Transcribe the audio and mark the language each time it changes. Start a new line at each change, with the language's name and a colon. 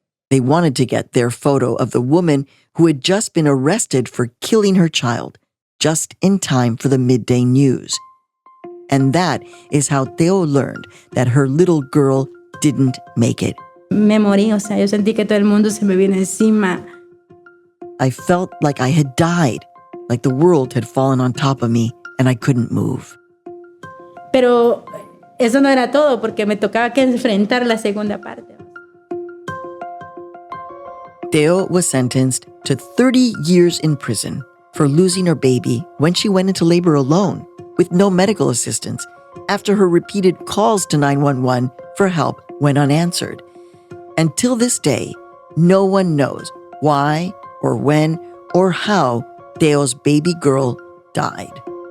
English: They wanted to get their photo of the woman who had just been arrested for killing her child, just in time for the midday news. And that is how Teo learned that her little girl didn't make it.
Spanish: Me morí, o sea, yo sentí que todo el mundo se me vino encima.
English: I felt like I had died, like the world had fallen on top of me and I couldn't move.
Spanish: Pero eso no era todo, porque me tocaba que enfrentar la segunda parte.
English: Teo was sentenced to 30 years in prison for losing her baby when she went into labor alone with no medical assistance after her repeated calls to 911 for help went unanswered. Until this day, no one knows why or when or how Teo's baby girl died.